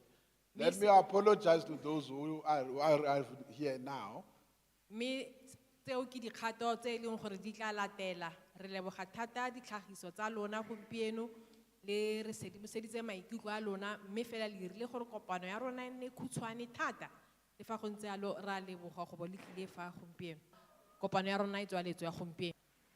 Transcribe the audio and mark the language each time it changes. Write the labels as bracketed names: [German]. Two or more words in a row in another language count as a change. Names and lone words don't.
[English] Let me apologize to those who are here now. [Tswana] Me tseo ke dikgato tse e leng gore di tla latela re leboga thata ditlhagiso tsa lona gompieno le re sedimoseditse maikutlo a lona mme fela le dirile gore kopano ya rona e nne khutshwane thata le fa go ntse jalo ra leboga go bo le tlile fa gompieno kopano ya rona e tswaletswe ya gompieno.